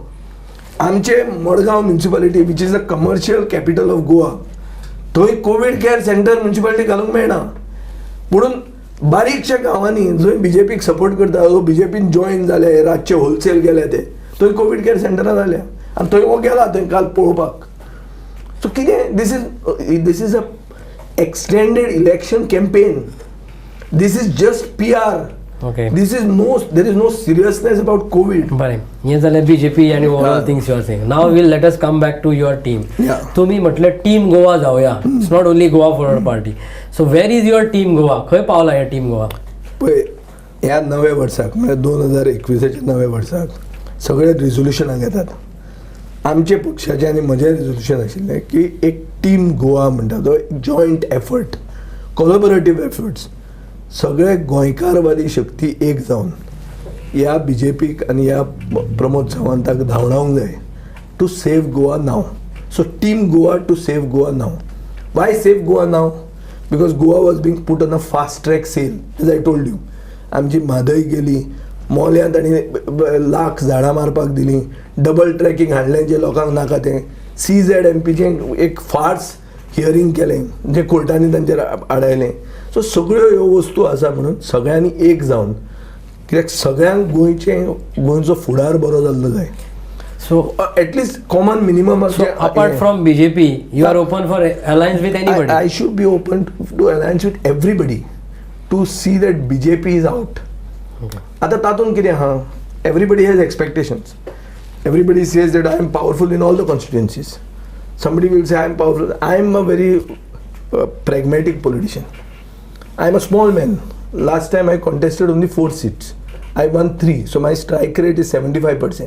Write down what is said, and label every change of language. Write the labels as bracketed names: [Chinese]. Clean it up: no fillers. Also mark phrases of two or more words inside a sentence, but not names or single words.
[Konkani] आमचे मडगांव म्युनिसिपालिटी [English] which is the commercial capital of Goa, [Konkani] थंय [English] Covid care center [Konkani] म्युनिसिपालिटी घालूंक मेळना. म्हणून बारीकशा गांवांनी जंय BJPक सपोर्ट करता, BJPन जॉईन जाले, रातचे होलसेल गेले ते, थंय [English] Covid care [Konkani] सेंटरां जाल्या आनी थंय हो गेला थंय काल पळोवपाक. [English] सो कितें this is a extended election campaign. this is just PR. ओके, there is no seriousness about Covid. [Konkani] बरें, हें जालें [English] BJP आनी overall things you are saying. now will let us come back to your team. [Konkani] तुमी म्हटलें टीम गोवा जावया. [English] it's not only गोवा फॉरवर्ड पार्टी. so where is your Team Goa? [Konkani] खंय पावला हें टीम गोवा? पळय, ह्या नव्या वर्साक म्हणजे 2021च्या नव्या वर्साक सगळे रिझोल्युशनां घेतात. आमचे पक्षाचें आनी म्हजें रिझोल्युशन आशिल्लें की एक टीम गोवा म्हणटा तो [English] joint effort, collaborative efforts, [Konkani] सगळे गोंयकारवादी शक्ती एक जावन ह्या BJPक आनी ह्या प्रमोद सावंताक धांवडावंक जाय [English] to save Goa now. so Team Goa to save Goa now. why save Goa now? because Goa was being put on a fast track sale. as I told you, [Konkani] आमची म्हादय गेली, मोल्यान तांणी लाख झाडां मारपाक दिलीं, [English] double tracking [Konkani] हाडलें जे लोकांक नाका तें, CZMPचें एक [English] farce hearing [Konkani] केलें जे कोर्टांनी तांचेर आडायलें. सो सगळ्यो ह्यो वस्तू आसा म्हणून सगळ्यांनी एक जावन, कित्याक सगळ्यांक गोंयचो फुडार बरो जाल्लो जाय. सो [English] at least common minimum. So apart from BJP, you are open for alliance with anybody? I should be open to alliance with everybody to see that BJP is out. [Konkani] आता तातूंत कितें आहा, [English] everybody has expectations. Everybody says that I am powerful in all the constituencies. Somebody will say I am powerful. I am a very pragmatic politician. I am a small man. Last time I contested only 4 seats. I won 3. So my strike rate is 75%.